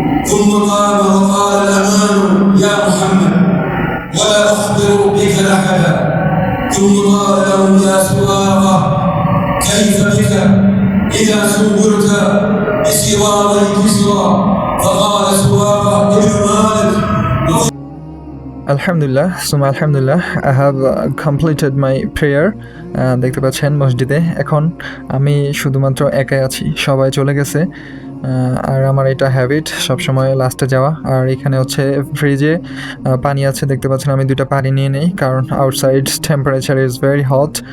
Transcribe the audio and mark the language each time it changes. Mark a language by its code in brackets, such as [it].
[ar] ثم قام وقال الأمان يا محمد ولا أخبر بك أحدا. ثم قال له يا سراقة كيف بك إذا سورت بسوار الكسرى. فقال سراقة ابن مالك আলহামদুলিল্লাহ, সুমা আলহামদুলিল্লাহ, [en] I have completed my prayer. [bn] দেখতে পাচ্ছেন মসজিদে এখন আমি শুধুমাত্র একাই আছি, সবাই চলে গেছে। আর আমার এটা হ্যাবিট সবসময় লাস্টে যাওয়া। আর এখানে হচ্ছে ফ্রিজে পানি আছে, দেখতে পাচ্ছেন আমি 2টা পানি নিয়ে নেই, কারণ [en] Outside temperature is very hot.